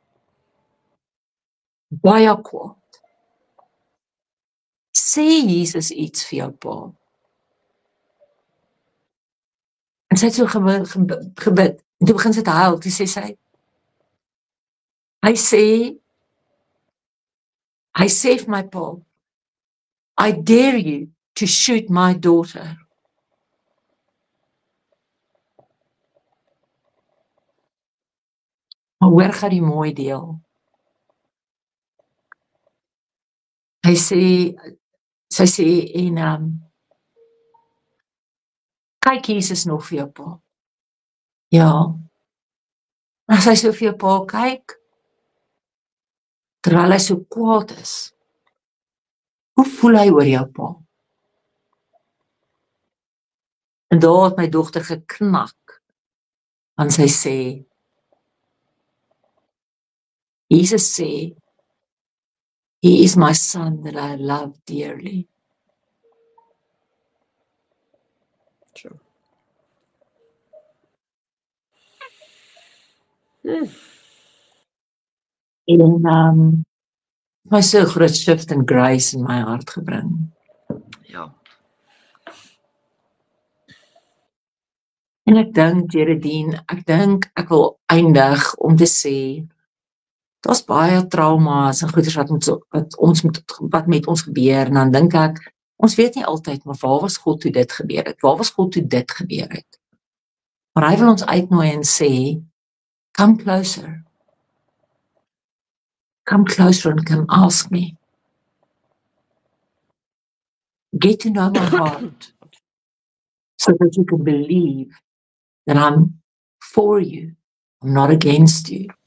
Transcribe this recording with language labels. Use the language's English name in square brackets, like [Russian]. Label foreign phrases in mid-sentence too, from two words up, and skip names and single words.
[Afrikaans] Baie kwaad. Sê Jesus iets vir jou pa? En sy het so gebid, en toe begin sy te huil, toe sê sy, hy sê vir my pa, [English] I dare you to shoot my daughter. [Afrikaans] Maar hoor gou die mooi deel. sy sê, en kyk, Jesus nog vir jou pa. Ja, as hy so vir jou pa kyk, terwyl hy so kwaad is, hoe voel hy oor jou pa? En daar het my dogter geknak, want sy sê, Jesus sê, [English] He is my son that I love dearly. True. [Afrikaans] En my so groot [English] shift in grace [Afrikaans] in my hart gebring. Ja. En ek dink, Geraldine, ek wil eindig om te sê, daar's baie trauma's en goeders wat met ons gebeur, en dan dink ek, ons weet nie altyd, maar waar was God toe dit gebeur het? Waar was God toe dit gebeur het? Maar hy wil ons uitnooi en sê, [English] come closer. Come closer and come ask me. Get to know my heart so that you can believe that I'm for you, I'm not against you.